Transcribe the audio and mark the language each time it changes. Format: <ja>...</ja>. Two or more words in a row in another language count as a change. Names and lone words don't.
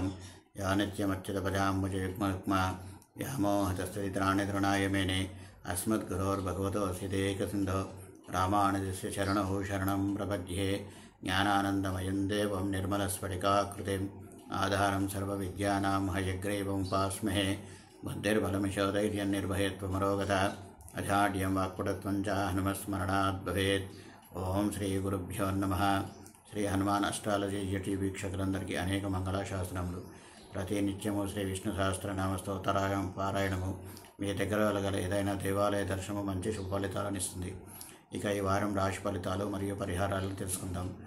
<sa>या नित्यमच्युतपदां मुजयुग्मरुक्मा व्यामोहतस्तदित्राणि तृणाय मेने अस्मद्गुरोर्भगवतोऽस्य देकसिन्धो रामानुजस्य चरणौ शरणं प्रपद्ये। ज्ञानानन्दमयं देवं निर्मलस्फटिकाकृतिम् आधारं सर्वविद्यानां हयग्रीवम् उपास्महे। बुद्धिर्बलमिशोधैर्यं निर्भयत्वमरोगता अजाड्यं वाक्पटुत्वं च हनुमस्मरणात् भवेत्। ఓం శ్రీ గురుభ్యో నమః.</sa> <te>శ్రీ హనుమాన్ అస్ట్రాలజీ యూట్యూబ్ వీక్షకులందరికీ అనేక మంగళాశాసనములు. ప్రతి నిత్యము శ్రీ విష్ణు సహస్రనామ స్తోత్రాయం పారాయణము మీ దగ్గర గల ఏదైనా దేవాలయ దర్శనము మంచి శుభ ఫలితాలను ఇస్తుంది. ఇక ఈ వారం రాశి ఫలితాలు మరియు పరిహారాలను తెలుసుకుందాం.</te>